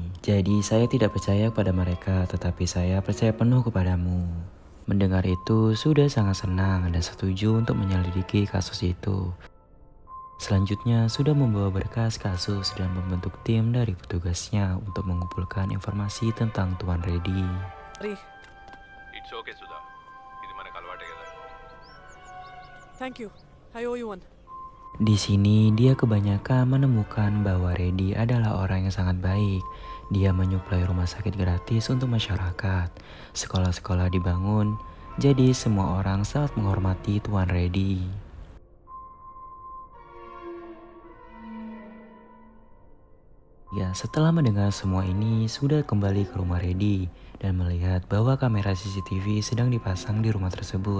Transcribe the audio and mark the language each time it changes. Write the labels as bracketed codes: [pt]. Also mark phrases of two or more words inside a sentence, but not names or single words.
[id] Jadi saya tidak percaya kepada mereka, tetapi saya percaya penuh kepadamu. Mendengar itu, Sudha sangat senang dan setuju untuk menyelidiki kasus itu. Selanjutnya, sudah membawa berkas kasus dan membentuk tim dari petugasnya untuk mengumpulkan informasi tentang Tuan Reddy. [en] It's okay, Sudha. [te] ఇది మనకు అలవాటే కదా. [en] Thank you. I owe you one. [id] Di sini dia kebanyakan menemukan bahwa Reddy adalah orang yang sangat baik. Dia menyuplai rumah sakit gratis untuk masyarakat. Sekolah-sekolah dibangun, jadi semua orang sangat menghormati Tuan Reddy. Ya, setelah mendengar semua ini, sudah kembali ke rumah Reddy dan melihat bahwa kamera CCTV sedang dipasang di rumah tersebut.